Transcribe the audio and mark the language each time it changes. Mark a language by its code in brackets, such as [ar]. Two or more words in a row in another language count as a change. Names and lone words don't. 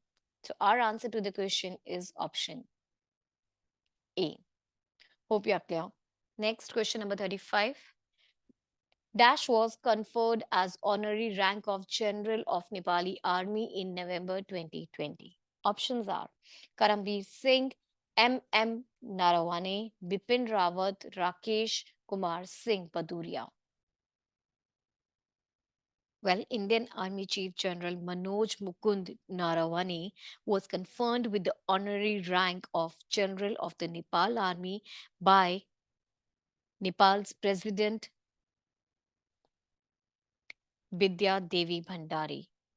[en] So our answer to the question is option A. Hope you are clear. Next question number 35. Dash was conferred as honorary rank of General of Nepali Army in November 2020. Options are Karamveer Singh, M. Narawane, Bipin Rawat, Rakesh Kumar Singh Paduria. Well, Indian Army Chief General Manoj Mukund Narawane was conferred with the honorary rank of General of the Nepal Army by Nepal's President Bidya Devi Bhandari.